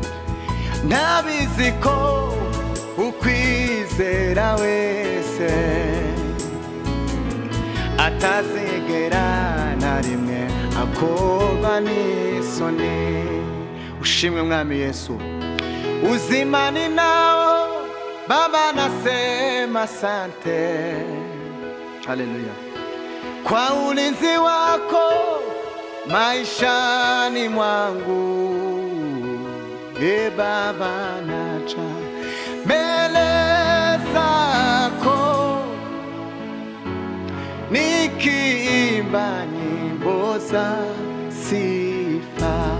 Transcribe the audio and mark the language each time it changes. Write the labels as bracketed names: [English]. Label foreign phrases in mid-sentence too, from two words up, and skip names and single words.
[Kinyarwanda] ndabizi ko ukwizera wese, atazigera na rimwe akorwa n'isoni. ushimwe mwami Yesu. [Swahili] uzima ni nao Baba, nasema asante, haleluya, kwa ulinzi wako maishani mwangu. Baba, naja mbele zako nikiimba nyimbo za sifa.